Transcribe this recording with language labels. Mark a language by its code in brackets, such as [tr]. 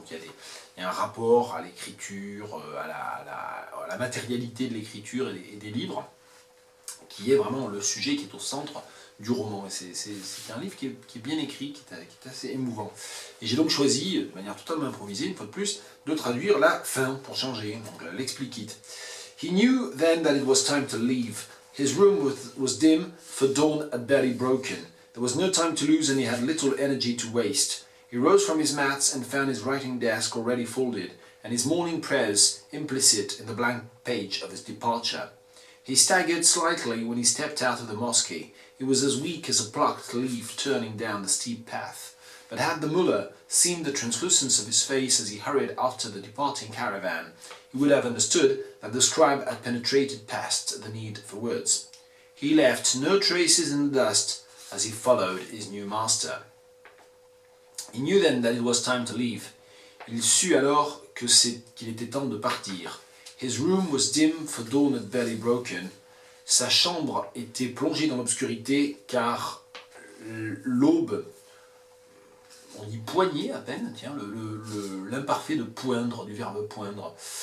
[fr] Donc il y a un rapport à l'écriture, à la matérialité de l'écriture et des livres, qui est vraiment le sujet qui est au centre du roman. Et c'est un livre qui est bien écrit, qui est assez émouvant. Et j'ai donc choisi, de manière totalement improvisée, une fois de plus, de traduire la fin pour changer, donc l'explique it. [en] He knew then that it was time to leave. His room was dim, for dawn had barely broken. There was no time to lose and he had little energy to waste. He rose from his mats and found his writing desk already folded, and his morning prayers implicit in the blank page of his departure. He staggered slightly when he stepped out of the mosque. He was as weak as a plucked leaf turning down the steep path. But had the mullah seen the translucence of his face as he hurried after the departing caravan, he would have understood that the scribe had penetrated past the need for words. He left no traces in the dust as he followed his new master. He knew then that it was time to leave. [fr] Il sut alors qu'il était temps de partir. [en] His room was dim, for dawn had barely broken. [fr] Sa chambre était plongée dans l'obscurité car l'aube, on dit poigner à peine, tiens, l'imparfait de poindre, du verbe poindre.